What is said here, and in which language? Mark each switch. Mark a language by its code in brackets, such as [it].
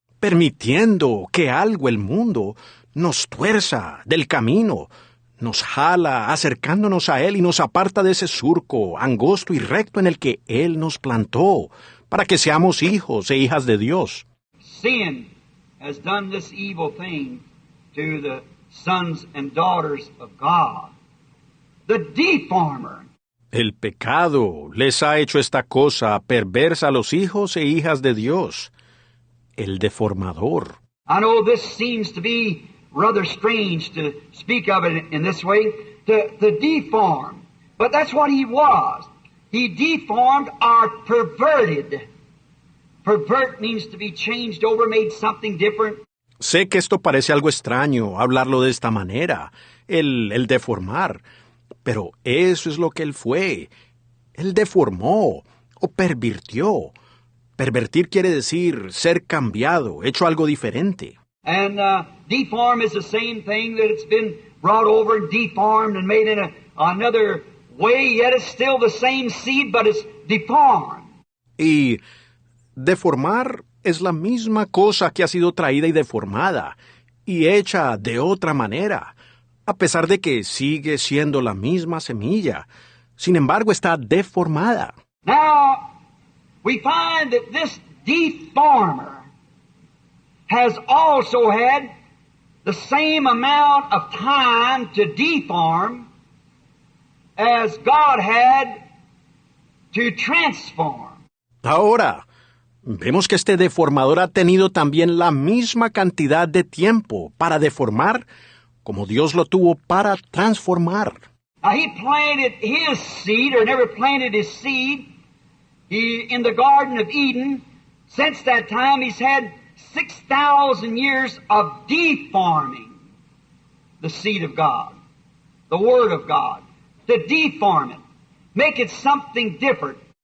[es] Permitiendo que algo, el mundo, nos tuerza del camino, nos jala acercándonos a Él y nos aparta de ese surco angosto y recto en el que Él nos plantó, para que seamos hijos e hijas de Dios. [en] Sin has done this evil thing to the sons and daughters of God. The deformer. [es] El pecado les ha hecho esta cosa perversa a los hijos e hijas de Dios, el deformador. [en] I know this seems to be rather strange to speak of it in this way, to deform. But that's what he was. He deformed or perverted. Pervert means to be changed over, made something different. [es] Sé que esto parece algo extraño, hablarlo de esta manera, el deformar, pero eso es lo que él fue. Él deformó o pervirtió. Pervertir quiere decir ser cambiado, hecho algo diferente. [en] And deform is the same thing that it's been brought over and deformed and made in another way, yet it's still the same seed, but it's deformed. [es] Y deformar es la misma cosa que ha sido traída y deformada, y hecha de otra manera, a pesar de que sigue siendo la misma semilla. Sin embargo, está deformada. [en] Now, we find that this deformer has also had the same amount of time to deform as God had to transform. [es] Ahora, vemos que este deformador ha tenido también la misma cantidad de tiempo para deformar como Dios lo tuvo para transformar. [en] Now, he planted his seed, or never planted his seed, in the Garden of Eden. Since that time, he's had 6,000 years of deforming the seed of God, the Word of God, to deform it, make it something different.